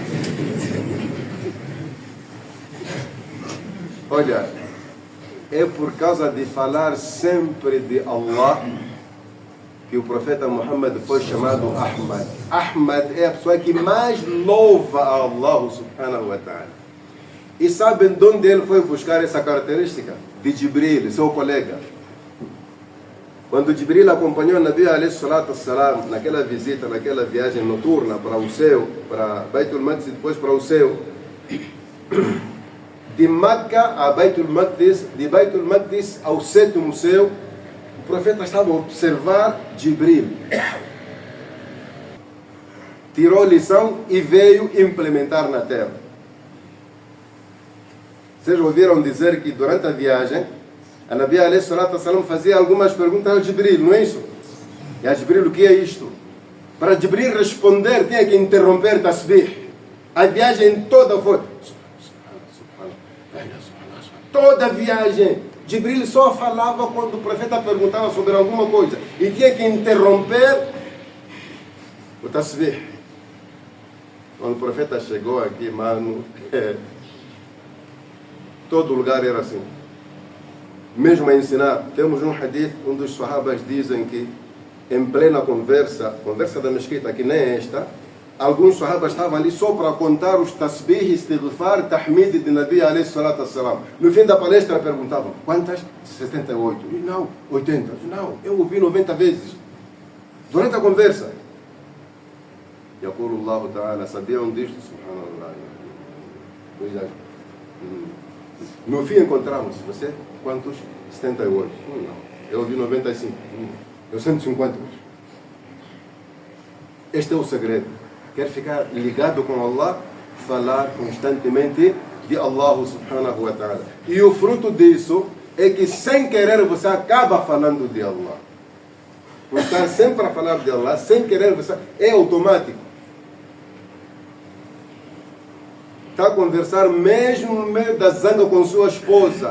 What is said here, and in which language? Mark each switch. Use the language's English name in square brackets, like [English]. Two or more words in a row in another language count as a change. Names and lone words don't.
[Portuguese] Olha, é por causa de falar sempre de Allah que o profeta Muhammad foi chamado Ahmad. Ahmad é a pessoa que mais louva a Allah [Arabic] سبحانه وتعالى. [Portuguese] E sabem de onde ele foi buscar essa característica? De Jibril, seu colega. Quando Jibril acompanhou o [Arabic] نبي عليه الصلاة والسلام [Portuguese] naquela visita, naquela viagem noturna para o céu, para Baitul Maqdis e depois para o céu, de Meca a Baitul Maqdis, de Baitul Maqdis ao 7º céu, o profeta estava a observar Jibril. Tirou lição e veio implementar na terra. Vocês ouviram dizer que durante a viagem, a [Arabic] نبي عليه الصلاة والسلام [Portuguese] fazia algumas perguntas ao Jibril, não é isso? E a Jibril, o que é isto? Para Jibril responder, tinha que interromper tasbih. A viagem toda foi... Toda a viagem. Jibril só falava quando o profeta perguntava sobre alguma coisa. E tinha que interromper o tasbih. Quando o profeta chegou aqui, mano, todo lugar era assim. Mesmo a ensinar, temos um hadith, um dos sahabas dizem que em plena conversa da mesquita, que nem esta, alguns sahabas estavam ali só para contar os [Arabic] تسبيح، استغفار، تحميد [Portuguese] de [Arabic] نبي عليه الصلاة والسلام. [Portuguese] No fim da palestra perguntavam, quantas? 78. E não, 80. Não, eu ouvi 90 vezes. Durante a conversa. [Arabic] يقول الله تعالى, [Portuguese] sabiam disto? Subhanallah. No fim encontramos, você? Quantos? 78. Não, eu ouvi 95. Eu 150. Este é o segredo. Quer ficar ligado com Allah? Falar constantemente de Allah [Arabic] سبحانه وتعالى. [Portuguese] E o fruto disso é que sem querer você acaba falando de Allah. por estar sempre a falar de Allah, sem querer, é automático. Está a conversar mesmo no meio da zanga com sua esposa.